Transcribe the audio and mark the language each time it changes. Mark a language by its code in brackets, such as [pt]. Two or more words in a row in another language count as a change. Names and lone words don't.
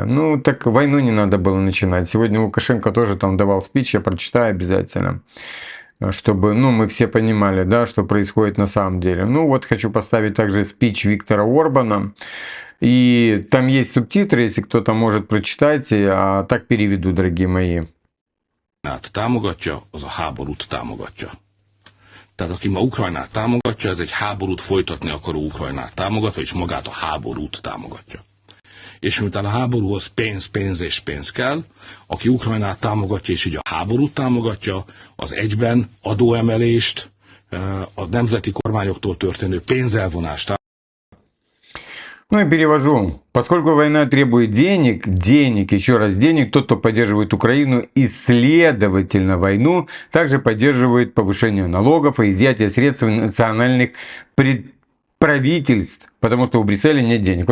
[ru] Ну, так войну не надо было начинать. Сегодня Лукашенко тоже там давал спич, я прочитаю обязательно, чтобы, ну, мы все понимали, да, что происходит на самом деле. Ну, вот хочу поставить также спич Виктора Орбана. И там есть субтитры, если кто-то может, прочитайте, а так переведу, дорогие мои. [hu] Támogatja, az a háborút támogatja. Tehát aki ma Ukrajnát támogatja, ez egy háborút folytatni akaró Ukrajnát támogatja, és magát a háborút támogatja. És miután a háborúhoz pénz és pénz kell, aki Ukrajnát támogatja, és így a háborút támogatja, az egyben adóemelést, a nemzeti kormányoktól történő pénzelvonást [ru] Ну и перевожу. Поскольку война требует денег, еще раз денег, тот, кто поддерживает Украину и, следовательно, войну, также поддерживает повышение налогов и изъятие средств национальных правительств, потому что у Брюсселя нет денег.